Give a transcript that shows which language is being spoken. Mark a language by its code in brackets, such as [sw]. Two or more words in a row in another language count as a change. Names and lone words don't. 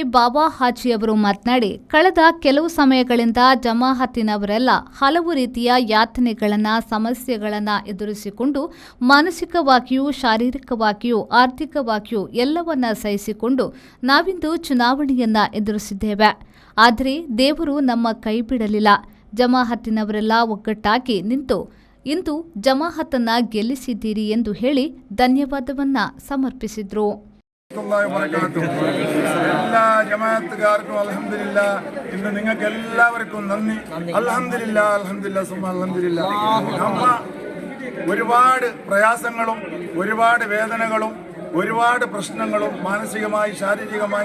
[kn] ಬಾವಾ ಹಾಜಿ ಅವರು ಮಾತನಾಡಿ, ಕಳೆದ ಕೆಲವು ಸಮಯಗಳಿಂದ ಜಮಾಅತಿನವರೆಲ್ಲ ಹಲವು ರೀತಿಯ ಯಾತನೆಗಳನ್ನ, ಸಮಸ್ಯೆಗಳನ್ನ ಎದುರಿಸಿಕೊಂಡು ಮಾನಸಿಕವಾಗಿಯೂ, ಶಾರೀರಿಕವಾಗಿಯೂ, ಆರ್ಥಿಕವಾಗಿಯೂ ಎಲ್ಲವನ್ನ ಸಹಿಸಿಕೊಂಡು ನಾವಿಂದು ಚುನಾವಣೆಯನ್ನ ಎದುರಿಸಿದ್ದೇವೆ. ಆದರೆ ದೇವರು ನಮ್ಮ ಕೈ ಬಿಡಲಿಲ್ಲ. ಜಮಾಅತಿನವರೆಲ್ಲ ಒಗ್ಗಟ್ಟಾಗಿ ನಿಂತು ಇಂದು ಜಮಾಅತನ್ನ ಗೆಲ್ಲಿಸಿದ್ದೀರಿ ಎಂದು ಹೇಳಿ ಧನ್ಯವಾದವನ್ನ ಸಮರ್ಪಿಸಿದ್ರು. [ml] എല്ലാ ജമാഅത്തുകാർക്കും അൽഹംദുലില്ലാ, ഇന്ന് നിങ്ങൾക്ക് എല്ലാവർക്കും നന്ദി. [ar] الحمد لله، الحمد لله، ثم الحمد لله. [ml] നമ്മ ഒരുപാട് പ്രയാസങ്ങളും ഒരുപാട് വേദനകളും ഒരുപാട് പ്രശ്നങ്ങളും മാനസികമായി, ശാരീരികമായി,